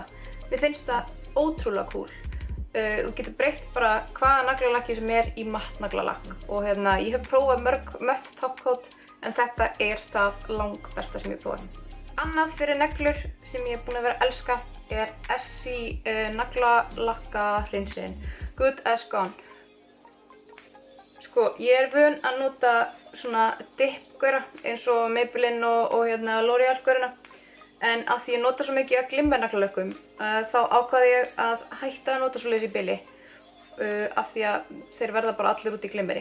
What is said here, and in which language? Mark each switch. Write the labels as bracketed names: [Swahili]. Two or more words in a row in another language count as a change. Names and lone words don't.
[Icelandic] Mér finnst það ótrúlega cool. Þú getur breytt bara hvaða naglalakki sem í matt naglalakk. Og ég hef prófað mörg mött topcoat en þetta það langbesta sem ég hef prófað. Annað fyrir neglur sem ég búin að vera að elska Essie naglalakka hreinsirinn. Good as gone. Sko, ég vön að nota svona dip-gaura eins og Maybelline og L'Oreal-gaurina. En af því ég nota svo mikið af glimmernaglalökkum, þá ákvaði ég að hætta að nota svoleiðis í bili. Af því að þeir verða bara allir út í glimmeri.